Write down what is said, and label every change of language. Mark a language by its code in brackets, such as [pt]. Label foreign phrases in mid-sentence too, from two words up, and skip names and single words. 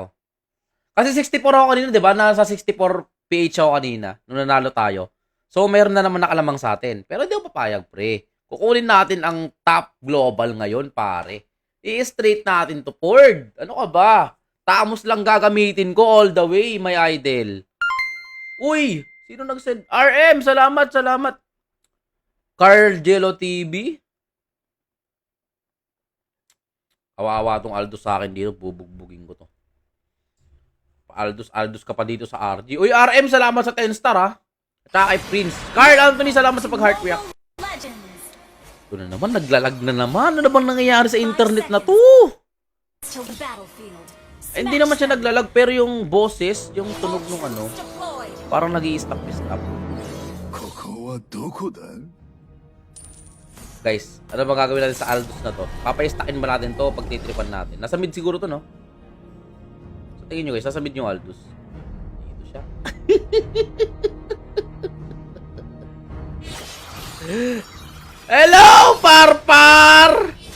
[tl] Kasi 64 ako kanina, di ba? Nasa 64 PH ako kanina, nung nanalo tayo. So, mayroon na naman nakalamang sa atin. Pero hindi ako papayag, pre. Kukunin natin ang [en] top global [tl] ngayon, pare. I-straight natin to, Ford. Ano ka ba? Tamos lang gagamitin ko [en] all the way, my idol. [tl] Uy! Sino nag-send? RM! Salamat! Carl Jello TV. Kawawa tong Aldous sa akin dito. Bubugbugin ko to. Aldous ka pa dito sa RG. Uy, RM, salamat sa 10 star, ha? At saka kay Prince. Carl Anthony, salamat sa pag- [en] heart react. Legends. [tl] Ito na naman, naglalag na naman. Ano naman nangyayari sa internet na to? [en] to the battlefield. [tl] Eh, hindi naman siya naglalag, pero yung boses, yung tunog nung ano, [en] Deployed. [tl] parang nag-i-stop. [ja] ここはどこだ [tl] Guys, ano ba gagawin natin sa Aldous na to? Papaistakin ba natin to pag titripan natin? Nasa mid siguro to, no? So, tingin nyo guys, nasa mid yung Aldous. Dito siya. Hello, Parpar!